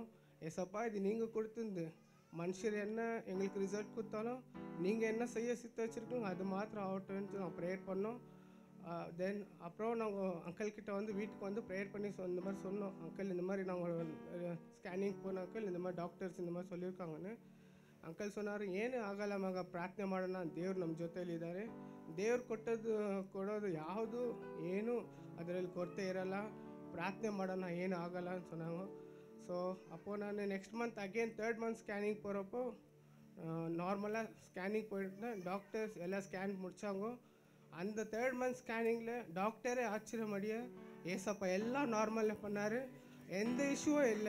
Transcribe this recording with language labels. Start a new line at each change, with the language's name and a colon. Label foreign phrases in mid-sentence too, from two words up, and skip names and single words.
Tamil: ஏசப்பா இது நீங்கள் கொடுத்துருந்து மனுஷர் என்ன எங்களுக்கு ரிசல்ட் கொடுத்தாலும் நீங்கள் என்ன செய்ய சித்த வச்சுருக்கோங்க அது மாத்திரம் ஆகட்டும்னு நாங்கள் ப்ரேயர் பண்ணோம். தென் அப்புறம் நாங்கள் அங்கிள்கிட்ட வந்து வீட்டுக்கு வந்து ப்ரேயர் பண்ணி இந்த மாதிரி சொன்னோம், அங்கிள் இந்த மாதிரி நாங்கள் ಸ್ಕ್ಯಾನಿಂಗ್ போன ಅಂಕಲ್ இந்த மாதிரி ಡಾಕ್ಟರ್ಸ್ இந்த மாதிரி சொல்லியிருக்காங்கன்னு. ಅಂಕಲ್ சொன்னாರು,
Kannada: ಏನು ಆಗಲ್ಲ ಮಗ, ಪ್ರಾರ್ಥನೆ ಮಾಡೋಣ, ದೇವ್ರು ನಮ್ಮ ಜೊತೆಯಲ್ಲಿದ್ದಾರೆ, ದೇವ್ರು ಕೊಡೋದು ಯಾವುದು ಏನು ಅದರಲ್ಲಿ ಕೊರತೆ ಇರಲ್ಲ, ಪ್ರಾರ್ಥನೆ ಮಾಡೋಣ, ಏನು ಆಗಲ್ಲ ಅಂತ சொன்னாங்க.
Tamil: ஸோ அப்போது நான்
English: next month again
Tamil: 3rd
English: month scanning
Tamil: போகிறப்போ நார்மலாக ஸ்கேனிங் போயிட்டுருந்தேன். டாக்டர்ஸ் எல்லாம் ஸ்கேன் முடித்தாங்க. அந்த 3rd மந்த் ஸ்கேனிங்கில் டாக்டரே ஆச்சரியமடைய ஏசப்பா எல்லாம் நார்மலில் பண்ணார், எந்த இஷ்யூவும் இல்லை.